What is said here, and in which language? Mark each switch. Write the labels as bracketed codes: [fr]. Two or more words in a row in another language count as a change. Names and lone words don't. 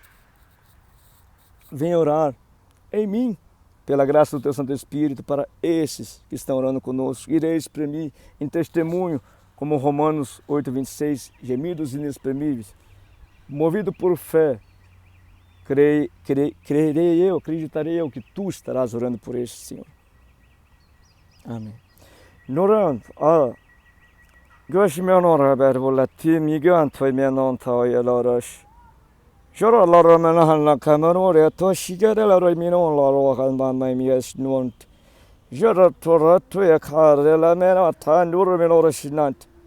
[pt] Venha orar em mim, pela graça do Teu Santo Espírito, para esses que estão orando conosco. Irei exprimir em testemunho, como Romanos 8:26, gemidos inexprimíveis. Movido por fé, crerei eu, acreditarei eu que Tu estarás orando por esses, Senhor. Amém. Norando, Görs menora bervolati migan toy menon toy lorosh. Jora loro menahan kamerore to shigere loro minon loro kan mamma mies nunt. Jora tora to yakare la mena tanur menora shinant.